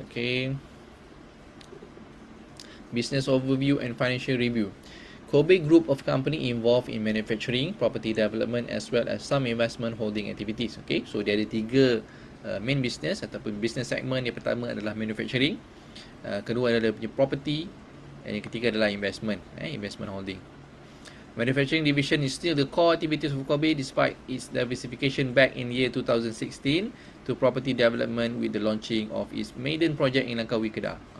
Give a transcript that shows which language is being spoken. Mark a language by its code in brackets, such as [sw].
[en] Okay, business overview and financial review. Kobe Group of Company involved in manufacturing, property development as well as some investment holding activities. Okay, so [ms] dia ada [en] 3 main business [ms] ataupun [en] business segment. [ms] Yang pertama adalah manufacturing, kedua adalah punya property, dan yang ketiga adalah investment, investment holding. [en] Manufacturing division is still the core activities of Kobe despite its diversification back in year 2016 to property development with the launching of its maiden project in Langkawi, Kedah.